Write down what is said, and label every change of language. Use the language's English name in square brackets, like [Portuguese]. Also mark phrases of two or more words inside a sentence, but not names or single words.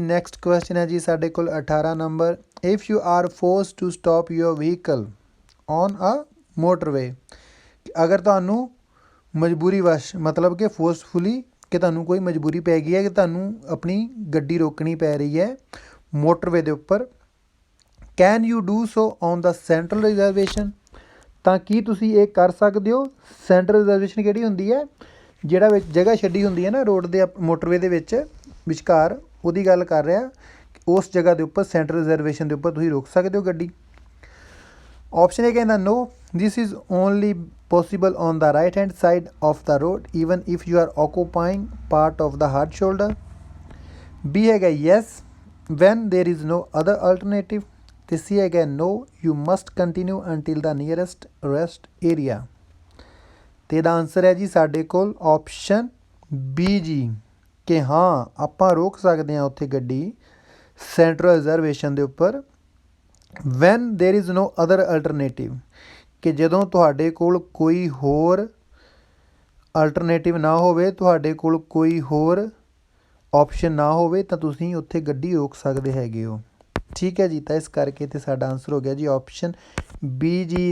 [English] next question [Punjabi] ਹੈ ਜੀ ਸਾਡੇ ਕੋਲ 18 ਨੰਬਰ, [English] if you are force to stop your vehicle on a motorway, [Punjabi] ਅਗਰ ਤੁਹਾਨੂੰ ਮਜਬੂਰੀ ਵਸ਼ ਮਤਲਬ ਕਿ ਫੋਰਸਫੁਲੀ ਕਿ ਤੁਹਾਨੂੰ ਕੋਈ ਮਜਬੂਰੀ ਪੈ ਗਈ ਹੈ ਕਿ ਤੁਹਾਨੂੰ ਆਪਣੀ ਗੱਡੀ ਰੋਕਣੀ ਪੈ ਰਹੀ ਹੈ ਮੋਟਰਵੇ ਦੇ ਉੱਪਰ, [English] can you do so on the central reservation, [Punjabi] ਤਾਂ ਕੀ ਤੁਸੀਂ ਇਹ ਕਰ ਸਕਦੇ ਹੋ। [English] central reservation [Punjabi] ਕਿਹੜੀ ਹੁੰਦੀ ਹੈ, ਜਿਹੜਾ ਵਿੱਚ ਜਗ੍ਹਾ ਛੱਡੀ ਹੁੰਦੀ ਹੈ ਨਾ ਰੋਡ ਦੇ ਮੋਟਰਵੇ ਦੇ ਵਿੱਚ ਵਿਚਕਾਰ, ਉਹਦੀ ਗੱਲ ਕਰ ਰਿਹਾ। ਉਸ ਜਗ੍ਹਾ ਦੇ ਉੱਪਰ [English] central reservation [Punjabi] ਦੇ ਉੱਪਰ ਤੁਸੀਂ ਰੋਕ ਸਕਦੇ ਹੋ ਗੱਡੀ। ਆਪਸ਼ਨ ਇਹ ਕਹਿੰਦਾ [English] no this is only possible on the right hand side of the road even if you are occupying part of the hard shoulder। B ਹੈਗਾ yes when there is no other alternative, ਤੇ C ਹੈਗਾ no you must continue until the nearest rest area। [Punjabi] ਤੇ ਇਹਦਾ ਆਨਸਰ ਹੈ ਜੀ ਸਾਡੇ ਕੋਲ ਆਪਸ਼ਨ B ਜੀ, ਕਿ ਹਾਂ ਆਪਾਂ ਰੋਕ ਸਕਦੇ ਹਾਂ ਉੱਥੇ ਗੱਡੀ [English] central reservation [Punjabi] ਦੇ ਉੱਪਰ [English] when there is no other alternative, [Punjabi] ਕਿ ਜਦੋਂ ਤੁਹਾਡੇ ਕੋਲ ਕੋਈ ਹੋਰ ਅਲਟਰਨੇਟਿਵ ਨਾ ਹੋਵੇ, ਤੁਹਾਡੇ ਕੋਲ ਕੋਈ ਹੋਰ ਆਪਸ਼ਨ ਨਾ ਹੋਵੇ ਤਾਂ ਤੁਸੀਂ ਉੱਥੇ ਗੱਡੀ ਰੋਕ ਸਕਦੇ ਹੈਗੇ ਹੋ। ਠੀਕ ਹੈ ਜੀ, ਤਾਂ ਇਸ ਕਰਕੇ ਇੱਥੇ ਸਾਡਾ ਆਨਸਰ ਹੋ ਗਿਆ ਜੀ ਆਪਸ਼ਨ ਬੀ ਜੀ।